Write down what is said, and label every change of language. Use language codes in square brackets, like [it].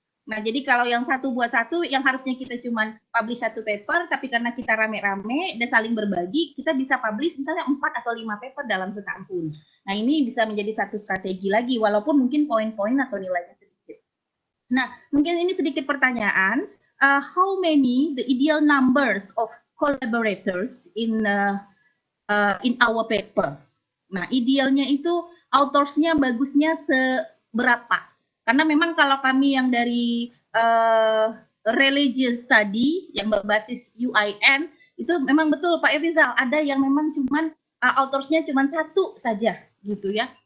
[id] Nah, jadi kalau yang satu buat satu, yang harusnya kita cuma publish satu paper, tapi karena kita rame-rame dan saling berbagi, kita bisa publish misalnya 4 atau 5 paper dalam setahun. Nah, ini bisa menjadi satu strategi lagi, walaupun mungkin poin-poin atau nilainya sedikit. Nah, mungkin ini sedikit pertanyaan. [en] How many the ideal numbers of collaborators in our paper? [id] Nah, idealnya itu autorsnya bagusnya seberapa? Karena memang kalau kami yang dari religion study yang berbasis UIN itu memang betul Pak Efizal, ada yang memang cuman autorsnya cuman satu saja gitu ya.